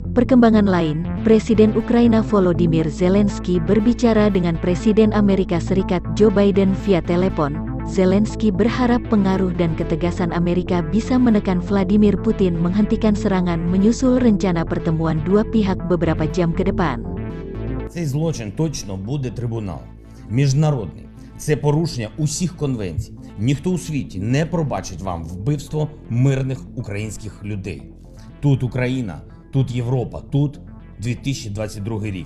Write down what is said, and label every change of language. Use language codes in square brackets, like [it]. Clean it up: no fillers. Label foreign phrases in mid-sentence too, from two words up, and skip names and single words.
[id] Perkembangan lain, Presiden Ukraina Volodymyr Zelensky berbicara dengan Presiden Amerika Serikat Joe Biden via telepon. Zelensky berharap pengaruh dan ketegasan Amerika bisa menekan Vladimir Putin menghentikan serangan menyusul rencana pertemuan dua pihak beberapa jam ke depan. [uk] Цей злочин точно буде трибунал. Міжнародний. Це порушення усіх конвенцій. Ніхто у світі не пробачить вам вбивство мирних українських людей. Тут Україна, тут Європа, тут 2022 рік.